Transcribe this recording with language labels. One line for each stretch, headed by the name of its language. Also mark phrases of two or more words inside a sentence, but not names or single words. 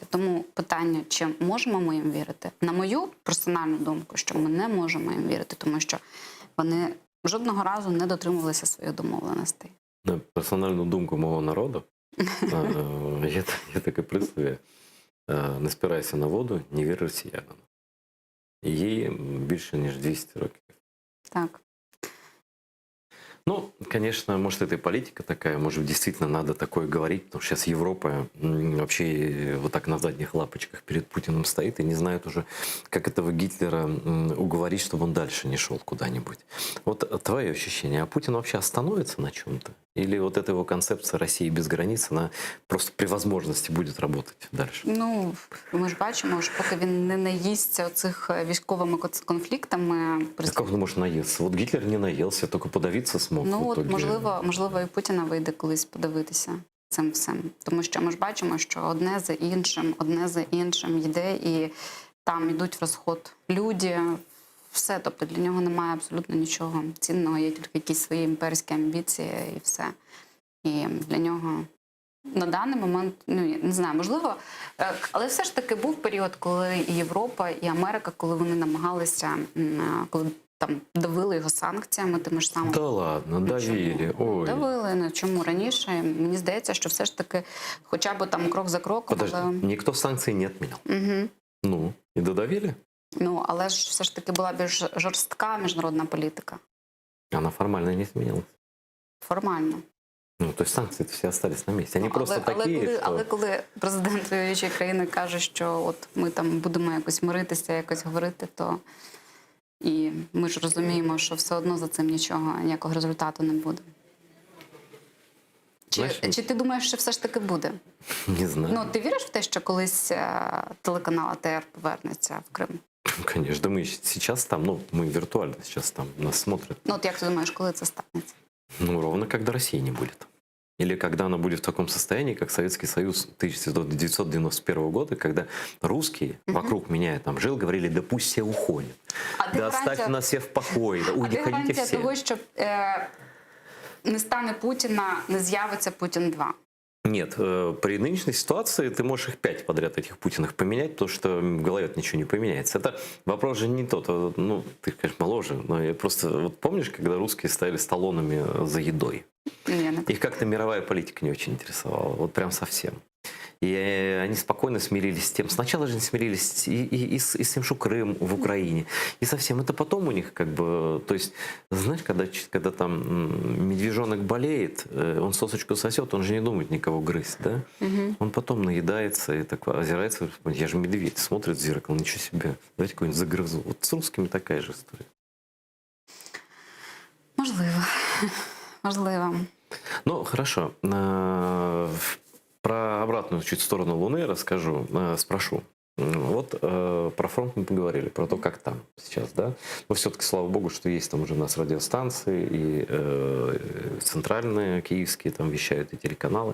Ukrainian: Тому питання, чи можемо ми їм вірити? На мою персональну думку, що ми не можемо їм вірити, тому що вони жодного разу не дотримувалися своїх домовленостей. На персональну думку мого народу є таке прислів'я: не спирайся на воду, не вір росіянам. Їй більше, ніж 200 років. Так.
Russian: Конечно, может, это и политика такая, может, действительно надо такое говорить, потому что сейчас Европа вообще вот так на задних лапочках перед Путиным стоит и не знает уже, как этого Гитлера уговорить, чтобы он дальше не шел куда-нибудь. Вот твое ощущение, а Путин вообще остановится на чем-то? Или вот эта его концепция России без границ, она просто при возможности будет работать дальше?
Ukrainian: Ми ж бачимо, що поки він не наїсться оцих військовими конфліктами...
Russian: Как он может наесться? Вот Гитлер не наелся, только подавиться смог.
Ukrainian: Можливо, і Путіна вийде колись подивитися цим всім. Тому що ми ж бачимо, що одне за іншим йде, і там йдуть в розход люди, все. Тобто для нього немає абсолютно нічого цінного, є тільки якісь свої імперські амбіції і все. І для нього на даний момент, ну, я не знаю, можливо, але все ж таки був період, коли і Європа, і Америка, коли вони намагалися, коли там давили його санкціями, тими ж самими.
Russian: Да ладно, давили. Ой.
Ukrainian: Давили, ну чому раніше? Мені здається, що все ж таки, хоча б там крок за кроком.
Russian: Подожди,
Ukrainian: Але...
Russian: никто санкции не отменял. Угу. Ну, и додавили?
Ukrainian: Ну, але ж все ж таки була більш жорстка міжнародна політика.
Russian: Она формально не изменилась. Формально. Ну, то есть санкции все остались на месте. Они просто такие,
Ukrainian: але коли президент воюючої країни каже, що от ми там будемо якось миритися, якось говорити, то і ми ж розуміємо, що все одно за цим нічого, ніякого результату не буде. Чи ти думаєш, що все ж таки буде? Не знаю. Ну, ти віриш в те, що колись телеканал АТР повернеться в Крим?
Russian: Конечно, да мы сейчас там, ну, мы виртуально сейчас там нас смотрят.
Ukrainian: Ну, от як ти думаєш, коли це станеться? Ну,
Russian: ровно когда России не будет. Или когда она будет в таком состоянии, как Советский Союз 1991 года, когда русские вокруг меня там жил, говорили, да пусть все уходят. Да оставьте нас все в покое, да уходите все.
Ukrainian: Того, що не стане Путіна, не з'явиться Путін 2?
Russian: Нет, при нынешней ситуации ты можешь их 5 подряд, этих Путиных, поменять, потому что в голове ничего не поменяется. Это вопрос же не тот, ну, ты, конечно, моложе, но я просто, вот помнишь, когда русские стояли с талонами за едой? Их как-то мировая политика не очень интересовала, вот прям совсем. И они спокойно смирились с тем. Сначала же они смирились и с тем, что Крым в Украине, и со всем. Это потом у них как бы... То есть, знаешь, когда там медвежонок болеет, он сосочку сосет, он же не думает никого грызть, да? Угу. Он потом наедается и так озирается. Я же медведь, смотрит в зеркало, ничего себе, давайте какой-нибудь загрызу. Вот с русскими такая же история.
Ukrainian: Можливо. Можливо. Ну,
Russian: хорошо. Про обратную чуть сторону Луны расскажу, спрошу. Вот про фронт мы поговорили, про то, как там сейчас, да? Но все-таки, слава богу, что есть там уже у нас радиостанции, и центральные киевские там вещают, и телеканалы.